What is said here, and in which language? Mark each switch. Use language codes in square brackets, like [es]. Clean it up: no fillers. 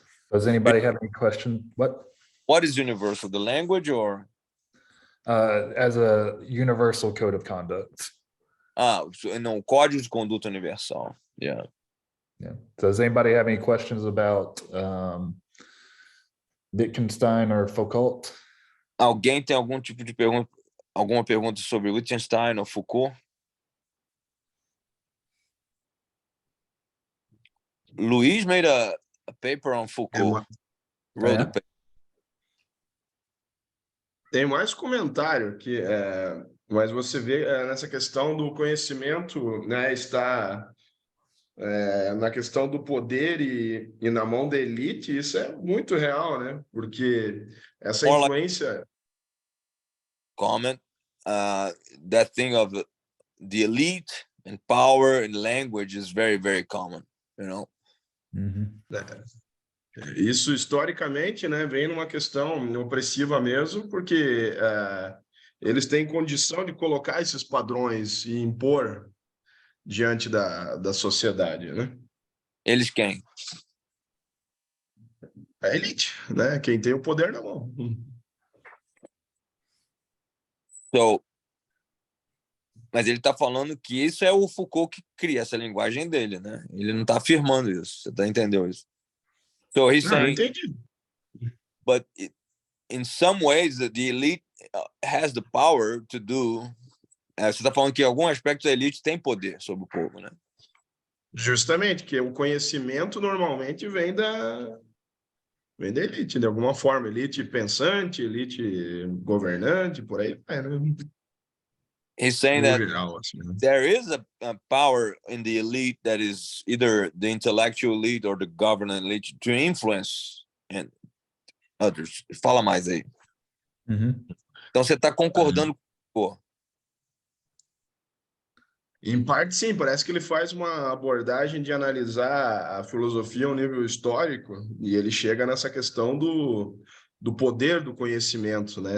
[en] Does anybody have any question? What is universal? The language or? As a universal code of conduct. [pt] Não, código de conduta universal. [en] Yeah. Does anybody have any questions about Wittgenstein or Foucault? [pt] Alguém tem algum tipo de pergunta, alguma pergunta sobre Wittgenstein ou Foucault? [en] Luiz made a paper on Foucault. Wrote a paper. [pt] Tem mais comentário que mas você vê nessa questão do conhecimento, né, está na questão do poder e na mão da elite, isso é muito real, né? Porque essa influência... [en] Comment, that thing of the elite and power and language is very, very common, you know? Mm-hmm. [pt] Isso historicamente, né, vem numa questão opressiva mesmo, porque eles têm condição de colocar esses padrões e impor diante da sociedade, né? Eles quem? A elite, né? Quem tem o poder na mão. Mas ele está falando que isso é o Foucault que cria essa linguagem dele, né? Ele não está afirmando isso. Você entendeu isso? [en] So he's saying, [pt] entendi. [en] But in some ways, the elite has the power to do. [pt] Você está falando que em algum aspecto a elite tem poder sobre o povo, né? Justamente, que o conhecimento normalmente vem da elite, de alguma forma. Elite pensante, elite governante, por aí vai, né? [en] He's saying that there is a power in the elite that is either the intellectual elite or the government elite to influence and others. [pt] Fala mais aí. Mm-hmm. Então você está concordando com o... Em parte, sim. Parece que ele faz uma abordagem de analisar a filosofia a um nível histórico e ele chega nessa questão do poder do conhecimento, né?